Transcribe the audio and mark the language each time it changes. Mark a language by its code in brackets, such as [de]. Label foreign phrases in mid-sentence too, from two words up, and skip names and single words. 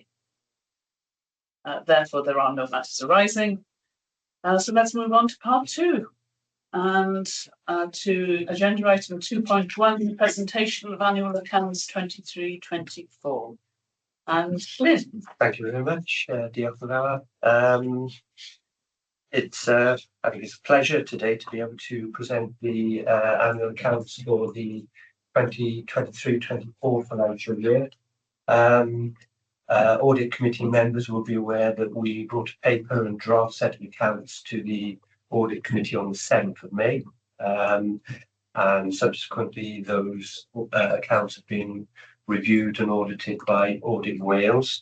[en] Therefore, there are no matters arising. So let's move on to part 2. And to agenda item 2.1, presentation of annual accounts 23-24. And Lynn. Thank you very much, [cy] Diolch yn fawr. [en] I think it's a pleasure today to be able to present the annual accounts for the 2023-24 financial year. Audit committee members will be aware that we brought a paper and draft set of accounts to the audit committee on the 7th of May, and subsequently those accounts have been reviewed and audited by Audit Wales.